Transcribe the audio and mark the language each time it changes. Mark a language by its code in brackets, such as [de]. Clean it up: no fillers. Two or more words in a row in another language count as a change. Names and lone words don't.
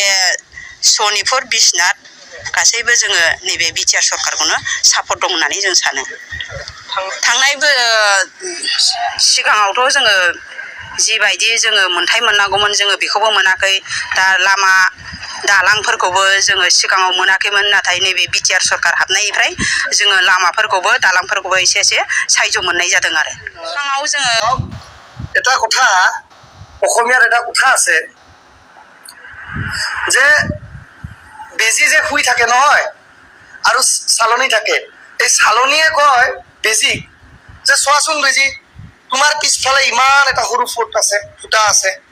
[brx] सनितपुर बिसनाथ गासैबो जोङो नैबे बिटिआर सरकारखौनो सापर्ट दं होननानै जों सानो थांनाय सिगाङावथ' जोङो जिबायदि जोङो मोनथाय मोननांगौमोन जोङो बेखौबो मोनाखै दा लामा दालांफोरखौबो जोङो सिगाङाव मोनाखैमोन नाथाय नैबे बिटिआर सरकार हाबनायनिफ्राय जोङो लामाफोरखौबो दालांफोरखौबो एसे साहाय्य मोननाय जादों आरो सिगाङाव जोङो [as] এটা কথা অসমীয়াৰ এটা কথা আছে যে বেজী যে শুই থাকে নহয় আৰু চালনী থাকে, এই চালনীয়ে কয় বেজীক যে চোৱাচোন বেজী, তোমাৰ পিছফালে ইমান এটা সৰু ফুটা আছে।